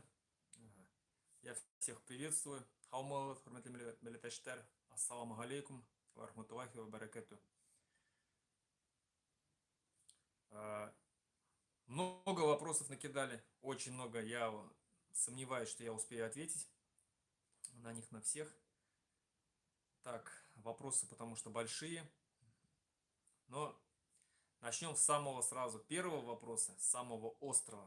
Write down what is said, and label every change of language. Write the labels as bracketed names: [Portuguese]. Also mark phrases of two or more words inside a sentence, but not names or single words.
[Russian] Я всех приветствую. [Tatar] Хаумалгат, хөрмәтле милләттәшләр. [Arabic] السلام عليكم ورحمة الله وبركاته. [Russian] Много вопросов накидали, очень много. Я сомневаюсь, что я успею ответить на них на всех. Так, вопросы потому что большие. Но начнем с самого сразу первого вопроса, самого острого.